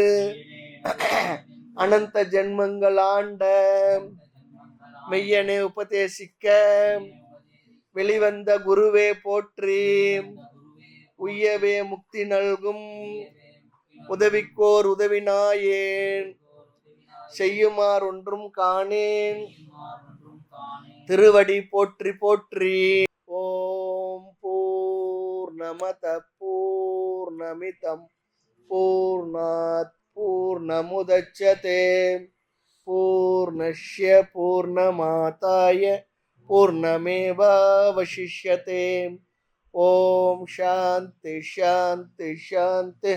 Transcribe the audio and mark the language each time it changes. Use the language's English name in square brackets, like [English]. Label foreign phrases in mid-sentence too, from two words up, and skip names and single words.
[Tamil] அனந்த ஜென்மங்கள் ஆண்ட மெய்யனே உபதேசிக்க வெளிவந்த குருவே போற்றி, உய்யவே முக்தி நல்கும் உதவிக்கோர் உதவினாயேன், செய்யுமாறு ஒன்றும் காணேன் திருவடி போற்றி போற்றி. [Sanskrit] ओम् पूर्णमदः पूर्णमिदम् पूर्णात् पूर्णमुदच्यते पूर्णस्य पूर्णमादाय पूर्णमेवावशिष्यते. ओम् शान्तिः शान्तिः शान्तिः.